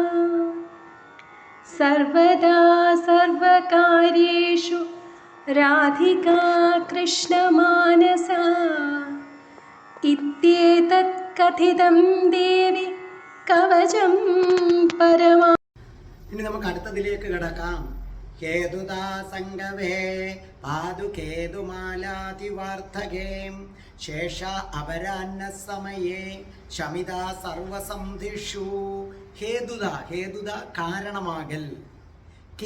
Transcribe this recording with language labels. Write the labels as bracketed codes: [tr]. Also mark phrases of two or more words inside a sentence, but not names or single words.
[sa] सर्वदा सर्वकार्येषु राधिका कृष्णमानसा इत्येतत् कथितं देवि कवचं परमा. [ml] ഇനി നമുക്ക് അടുത്തതിലേക്ക് കിടക്കാം. [sa] केतुदा संगवे पातुकेतुमालातिवार्द्धके शेष अपराह्न समये शमित सर्वसन्धिषु. हेतुद, हेतुद [ml] കാരണമാകൽ.